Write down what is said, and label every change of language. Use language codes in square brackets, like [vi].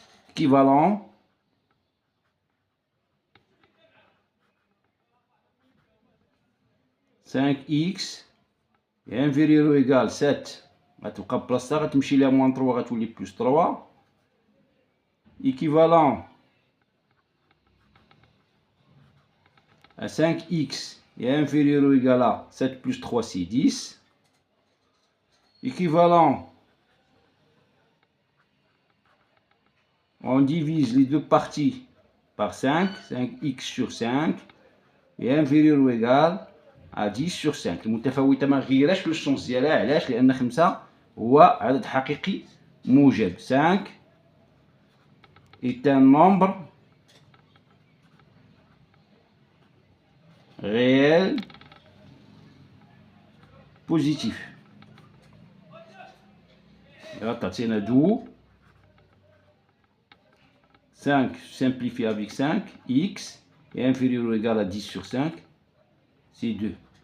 [fr] Équivalent x est inférieur ou égal à 7 [ar] غتبقى بلاصتها غتمشي ليها [fr] moins 3 [ar] غتولي [fr] plus 3 équivalent à 5x est inférieur ou égal à 7 plus 3 c'est 10. Équivalent, on divise les deux parties par 5, 5x sur 5 est inférieur ou égal à 10 sur 5. [ar] المتفاوتة ما غيرش لو السونس ديالها. علاش؟ لأن 5 هو عدد حقيقي موجب. [fr] 5 est un nombre réel positif. Là, [ar] تعطينا [fr] d'où 5 simplifié avec 5, x est inférieur ou égal à 10 sur 5, c'est 2.